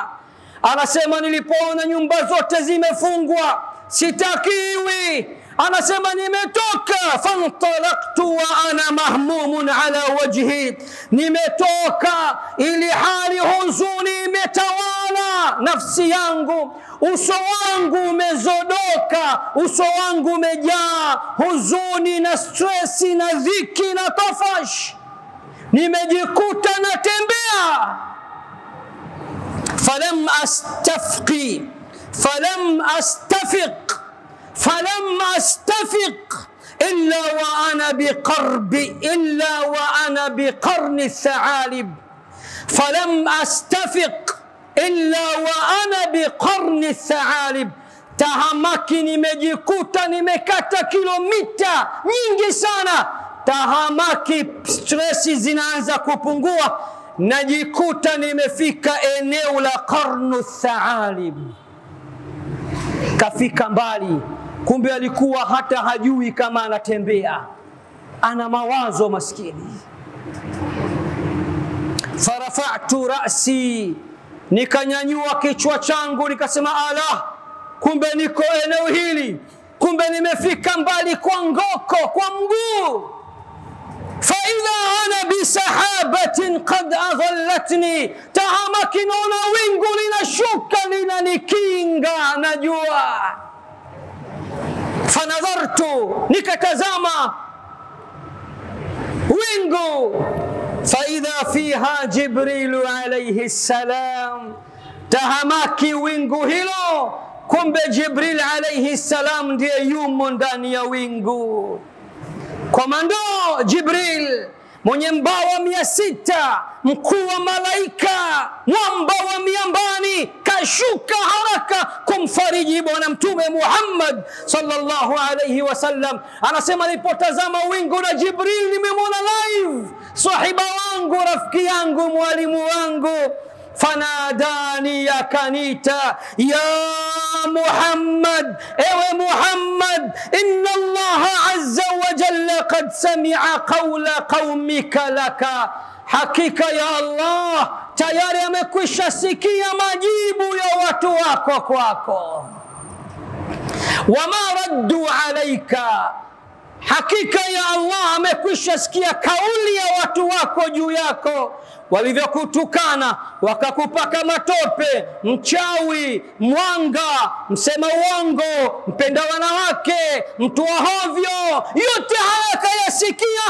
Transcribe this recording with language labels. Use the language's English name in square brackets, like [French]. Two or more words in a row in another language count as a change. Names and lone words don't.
[Swahili] Anasema nilipoona nyumba zote zimefungwa, sitakiwi, anasema nimetoka, [Arabic] فانطلقت وأنا مهموم على وجهي, [Swahili] nimetoka ili hali huzuni imetawala nafsi yangu, uso wangu umezodoka, uso wangu umejaa huzuni na stressi na dhiki na tafash, nimejikuta natembea. [Arabic] فلم أستفق إلا وأنا بقرن الثعالب. فلم أستفق إلا وأنا بقرن الثعالب. [Swahili] Tahamaki nimejikuta nimekata kilomita nyingi sana, tahamaki, stressi zinaanza kupungua, najikuta nimefika eneo la Qarnu Thaalib. Kafika mbali, kumbe alikuwa hata hajui kama anatembea, ana mawazo maskini. [Arabic] فرفعت رأسي, [Swahili] nikanyanyua kichwa changu, nikasema ala, kumbe niko eneo hili, kumbe nimefika mbali kwa ngoko, kwa mguu. [Arabic] فإذا أنا بسحابة قد أظلتني, [Swahili] tahamaki naona wingu linashuka linanikinga na jua. Fanadhartu, nikatazama wingu, [Arabic] فإذا فيها جبريل عليه السلام, [Swahili] tahamaki wingu hilo, kumbe Jibril [Arabic] عليه السلام [Swahili] ndiye yumo ndani ya wingu. Komando Jibril, mwenye mbawa 600, mkuu wa malaika, mwamba wa miambani, kashuka haraka kumfariji bwana mtume Muhammad [Arabic] صلى الله عليه وسلم. [Swahili] Anasema nilipotazama wingu na Jibril nimemwona live, sahiba wangu, rafiki yangu, mwalimu wangu. Fanadani, akanita, ya Muhammad, ewe Muhammad, [Arabic] إن الله عز وجل قد سمع قول قومك لك, [Swahili] hakika ya Allah tayari amekwisha sikia majibu ya watu wako kwako. [Arabic] وما ردوا عليك, [Swahili] hakika ya Allah amekwisha sikia kauli ya watu wako juu yako, walivyokutukana, wakakupaka matope, mchawi, mwanga, msema uongo, mpenda wanawake, mtu wa hovyo, yote haya kayasikia.